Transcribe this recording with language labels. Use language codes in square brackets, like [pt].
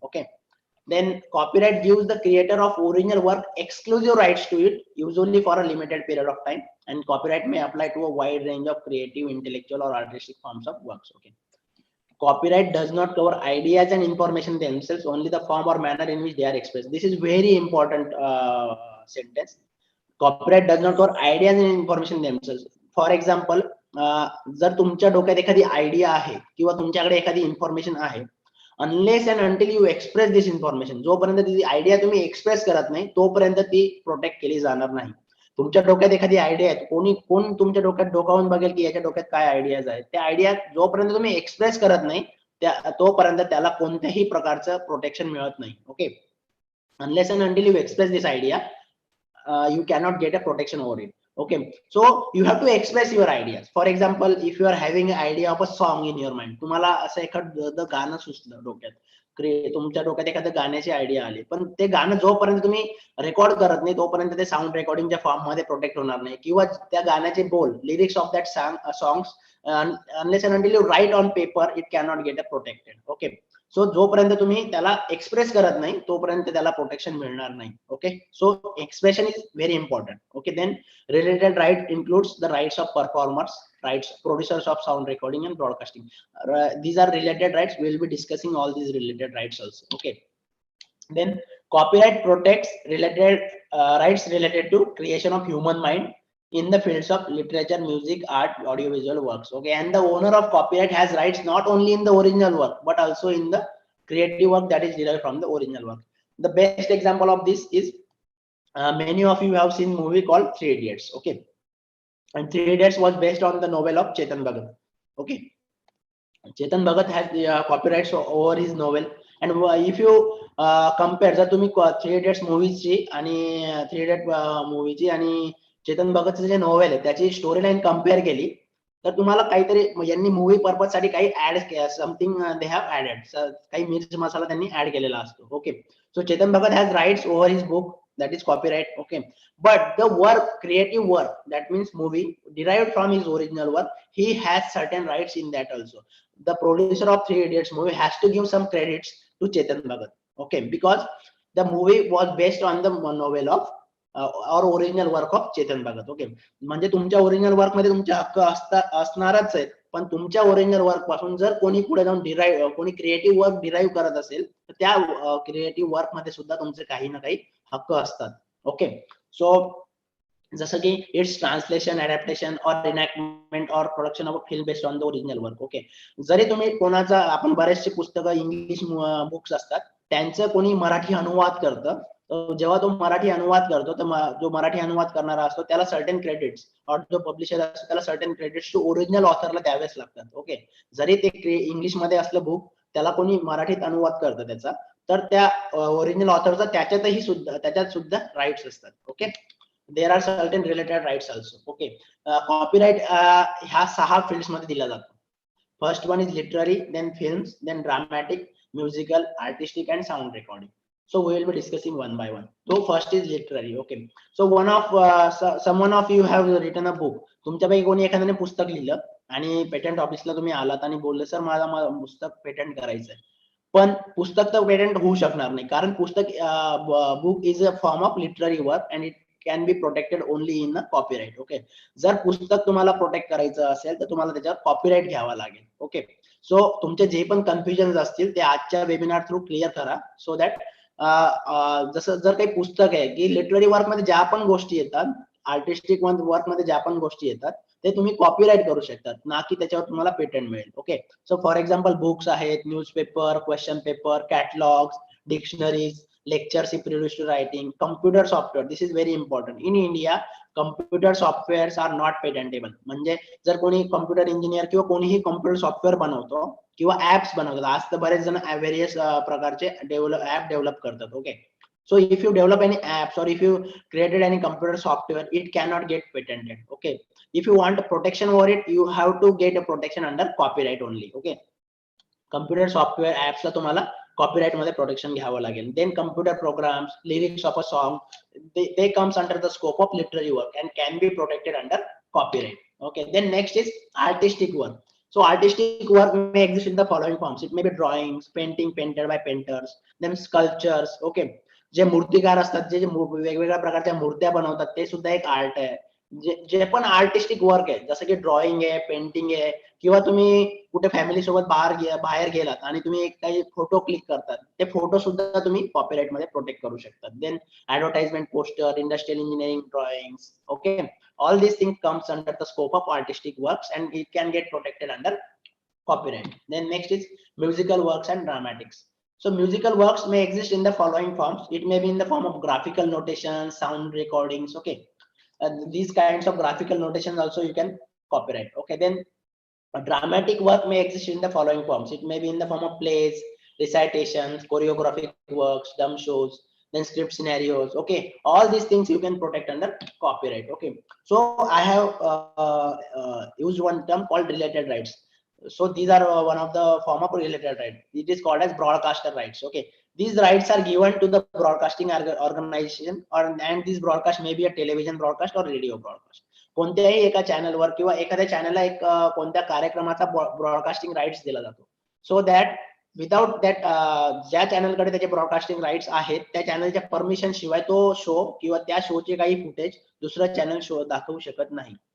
[en] Okay, then copyright gives the creator of original work exclusive rights to it, usually for a limited period of time, and copyright may apply to a wide range of creative, intellectual or artistic forms of works. Okay, copyright does not cover ideas and information themselves, only the form or manner in which they are expressed. This is very important sentence. Copyright does not cover ideas and information themselves. For example, [mr] जर तुमच्या डोक्यात एखादी idea आहे किंवा तुमच्याकडे एखादी information आहे, [en] unless and until you express this information, [mr] जोपर्यंत ती आयडिया तुम्ही एक्सप्रेस करत नाही तोपर्यंत ती प्रोटेक्ट केली जाणार नाही. तुमच्या डोक्यात एखादी आयडिया आहे, कोण तुमच्या डोक्यात डोकावून बघेल की याच्या डोक्यात काय आयडियाज आहेत, त्या आयडिया जोपर्यंत तुम्ही एक्सप्रेस करत नाही तोपर्यंत त्याला कोणत्याही प्रकारचं प्रोटेक्शन मिळत नाही. [en] Okay, unless and until you express this idea, you cannot get a protection over it. Okay, so you have to express your ideas. For example, if you are having an idea of a song in your mind, [mr] तुम्हाला असं एखादं गाणं सुचलं डोक्यात, तुमच्या डोक्यात एखाद्या गाण्याची आयडिया आली, पण ते गाणं जोपर्यंत तुम्ही रेकॉर्ड करत नाही तोपर्यंत ते साऊंड रेकॉर्डिंगच्या फॉर्म मध्ये प्रोटेक्ट होणार नाही, किंवा त्या गाण्याचे बोल, [en] Lyrics of that songs, unless and until you write on paper, it cannot get protected. [mr] Okay, so जोपर्यंत तुम्ही त्याला एक्सप्रेस करत नाही तोपर्यंत त्याला प्रोटेक्शन मिळणार नाही. [en] Okay, so expression is very important. Okay, then related right includes the rights of performers, rights, producers of sound recording and broadcasting. These are related rights. We will be discussing all these related rights also. Okay, then copyright protects related rights related to creation of human mind in the fields of literature, music, art, audiovisual works. Okay, and the owner of copyright has rights not only in the original work but also in the creative work that is derived from the original work. The best example of this is many of you have seen movie called 3 Idiots. Okay, and 3 Idiots was based on the novel of Chetan Bhagat. Okay, Chetan Bhagat has copyrights over his novel, and if you compare, [mr] जर तुम्ही 3 Idiots मूवीची आणि 3 Idiots मूवीची आणि चेतन भगतचं जे novel आहे त्याची story line compare केली तर तुम्हाला काहीतरी यांनी मूवी पर्पज साठी काही add [en] something they have added, [mr] काही मिर्च मसाला त्यांनी ऍड केलेला असतो. [en] Okay, so Chetan Bhagat has rights over his book, that is copyright. Okay, but the work, creative work, that means movie derived from his original work, he has certain rights in that also. The producer of 3 Idiots movie has to give some credits to Chetan Bhagat. Okay, because the movie was based on the novel of or original work of Chetan Bhagat. [mr] Okay, म्हणजे तुमच्या original work मध्ये तुमचे हक्क असणारच आहेत, पण तुमच्या original work पासून जर कोणी पुढे जाऊन कोणी क्रिएटिव्ह वर्क डिराईव्ह करत असेल तर त्या क्रिएटिव्ह वर्क मध्ये सुद्धा तुमचे काही ना काही हक्क असतात. ओके, सो जसं की इट्स ट्रान्सलेशन, अडॅप्टेशन और रिनॅक्टमेंट और production of film based on the original work. Okay, जरी तुम्ही कोणाचा, आपण बरेचसे पुस्तकं इंग्लिश बुक्स असतात त्यांचं कोणी मराठी अनुवाद करतं, जेव्हा तो मराठी अनुवाद करतो तर जो मराठी अनुवाद करणारा असतो त्याला सर्टन क्रेडिट्स, और जो पब्लिशर असतो त्याला सर्टन क्रेडिट्स टू ओरिजिनल ऑथरला द्यावेच लागतात. ओके, जरी ते इंग्लिश मध्ये असलं बुक, त्याला कोणी मराठीत अनुवाद करतं त्याचा, तर त्या ओरिजिनल ऑथरचा त्याच्यात सुद्धा राईट्स असतात. [en] Okay, there are certain related rights also. Okay, [mr] copyright ह्या 6 फील्ड्स मध्ये दिला जातो. [en] First one is literary, then films, then dramatic, musical, artistic and sound recording. So we will be discussing one by one. So first is literary. Okay. So someone of you have written a book. [mr] तुमच्यापैकी कोणी एखाद्याने पुस्तक लिहिलं आणि patent ऑफिसला तुम्ही आलात आणि बोलले सर मला पुस्तक पेटंट करायचंय, पण पुस्तक तर पेटंट होऊ शकणार नाही, कारण पुस्तक [en] Book is a form of literary work and it can be protected only in a copyright. [mr] Okay. जर पुस्तक तुम्हाला प्रोटेक्ट करायचं असेल तर तुम्हाला त्याच्यावर कॉपीराइट घ्यावा लागेल. ओके. सो तुमचे जे पण कन्फ्युजन असतील ते आजच्या वेबिनार थ्रू क्लिअर करा, सो दॅट जसं जर काही पुस्तक आहे की लिटररी वर्क मध्ये ज्या पण गोष्टी येतात, आर्टिस्टिक वर्क मध्ये ज्या पण गोष्टी येतात ते तुम्ही कॉपीराइट करू शकतात, ना की त्याच्यावर तुम्हाला पेटंट मिळेल. Okay. [en] So for example books आहेत, newspaper, question paper, catalogues, dictionaries, lectures introduced to writing, computer software. This is very important. In India, computer softwares are not patentable. [mr] म्हणजे जर कोणी कॉम्प्युटर इंजिनियर किंवा कोणीही कॉम्प्युटर सॉफ्टवेअर बनवतो किंवा apps बनवतात, आज तर बरेच जण व्हेरियस प्रकारचे ऍप डेव्हलप करतात. [en] Okay. So if you develop any apps or if you created any computer software, it cannot get patented. Okay. If you want a protection for it, you have to get a protection under copyright only. Okay. [mr] Computer software apps ला तुम्हाला copyright मध्ये protection घ्यावं लागेल. [en] Then computer programs, lyrics of a song, they comes under the scope of literary work and can be protected under copyright. Okay. Then next is artistic work. So artistic work may exist in the following forms. It may be drawings, painting painted by painters, then sculptures. Okay. [mr] जे मूर्तिकार असतात, जे वेगवेगळ्या प्रकारच्या मूर्त्या बनवतात, ते सुद्धा एक आर्ट आहे. जे पण आर्टिस्टिक वर्क आहे, जसं की ड्रॉइंग आहे, पेंटिंग आहे, किंवा तुम्ही कुठे फॅमिली सोबत बाहेर गेलात आणि तुम्ही काही फोटो क्लिक करतात, ते फोटो सुद्धा तुम्ही कॉपीराइट मध्ये प्रोटेक्ट करू शकतात. [en] Then advertisement, poster, industrial engineering, drawings. Okay. All this thing comes under the scope of artistic works and it can get protected under copyright. Then next is musical works and dramatics. So musical works may exist in the following forms. It may be in the form of graphical notations, sound recordings. Okay. These kinds of graphical notations also you can copyright. Okay. Then a dramatic work may exist in the following forms. It may be in the form of plays, recitations, choreographic works, dumb shows, then script scenarios. Okay. All these things you can protect under copyright. Okay. So I have used one term called related rights. So these are one of the form of related right. It is called as broadcaster rights. Okay. These rights are given to the broadcasting organization, and this broadcast may be a television broadcast or radio broadcast. [mr] कोणत्याही एका चॅनलवर किंवा एखाद्या चॅनलला एक कोणत्या कार्यक्रमाचा broadcasting rights दिला जातो, [en] so that without that [mr] ज्या चॅनलकडे त्याचे ब्रॉडकास्टिंग राईट्स आहेत त्या चॅनलच्या परमिशन शिवाय तो शो किंवा त्या शोचे काही फुटेज दुसरं चॅनल शो दाखवू शकत नाही.